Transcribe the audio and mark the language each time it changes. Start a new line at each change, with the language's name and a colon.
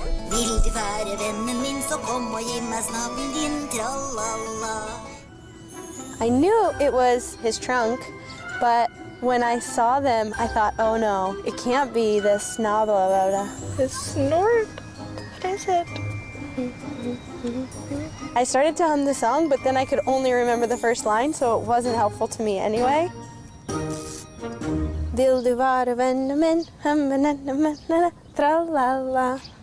Norwegian: Vil du være vennen min, så kom og gi meg snabelen din, tralala.
English: I knew it was his trunk, but when I saw them, I thought, oh no, it can't be this snabla. His snort. What is it? I started to hum the song, but then I could only remember the first line, so it wasn't helpful to me anyway.
Norwegian: Vil du være vennen min, tralala.